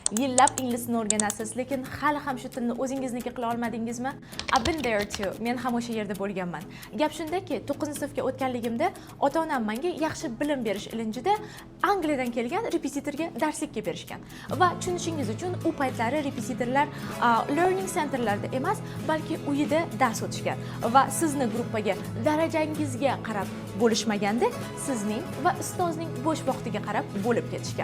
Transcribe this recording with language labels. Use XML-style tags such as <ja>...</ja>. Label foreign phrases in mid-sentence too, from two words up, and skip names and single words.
<uz>yillab ingliz tilini o'rganasiz, lekin hali ham shu tilni o'zingizniki qila olmadingizmi?</uz> <en>I've been there too.</en> <uz>Men ham o'sha yerda bo'lganman. Gap shundaki, 9-sinfga o'tganligimda ota-onam menga yaxshi bilim berish ilinjida Angliyadan kelgan repetitorga darslikka berishgan. Va tushunishingiz uchun u paytlari repetitorlar</uz> <en>learning centerlarda</en> <uz>emas, balki uyida dars o'tishgan va sizni gruppaga darajangizga qarab bo'lishmaganda, sizning va ustozning bo'sh vaqtiga qarab bo'lib ketishgan.</uz>